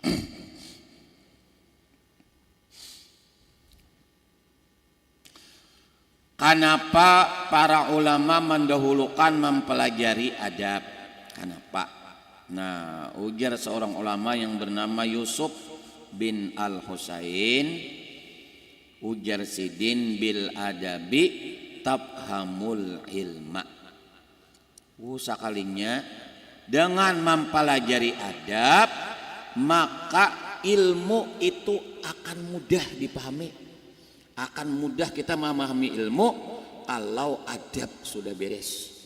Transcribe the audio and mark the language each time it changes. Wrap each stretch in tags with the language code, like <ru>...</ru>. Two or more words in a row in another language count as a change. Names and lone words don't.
<id>Kenapa para ulama mendahulukan mempelajari adab? Kenapa? Nah, ujar seorang ulama yang bernama Yusuf bin Al-Husain,</id> <bjn>ujar sidin</bjn> <ar>bil adabi tabhamul ilma.</ar> <id>Sakalinya dengan mempelajari adab maka ilmu itu akan mudah dipahami. Akan mudah kita memahami ilmu kalau adab sudah beres.</id>